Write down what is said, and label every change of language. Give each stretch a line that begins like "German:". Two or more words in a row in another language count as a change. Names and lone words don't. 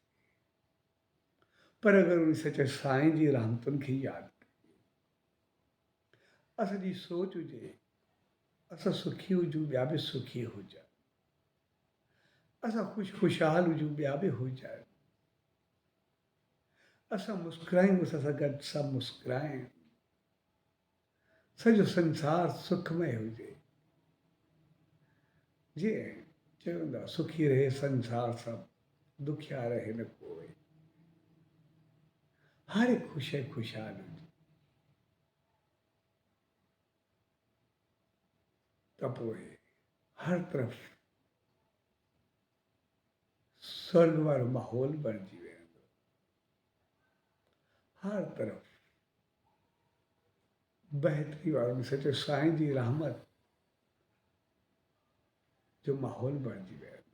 Sindhi: पर अगरि उन सचे साईं जी रहमतुनि खे यादि कयूं, असांजी सोच हुजे असां सुखी हुजूं, ॿिया बि सुखी हुजनि, असां ख़ुशहाल हुजूं, ॿिया बि हुजनि, असां मुस्कुरायूं, असां सां गॾु सभु मुस्कुराइनि, सॼो संसार सुखमय हुजे। जीअं चवंदा,
Hindi: सुखी रहे संसार सब, दुखिया रहे न कोई।
Sindhi: हर एक खुशहाल हुजे, त पोइ हर तरफ़ स्वर्ग वारो माहौल बणिजी वेंदो। हर तरफ़ बहितरी वारो सचो साईं जी रहमत जो माहौल बणिजी वेंदो।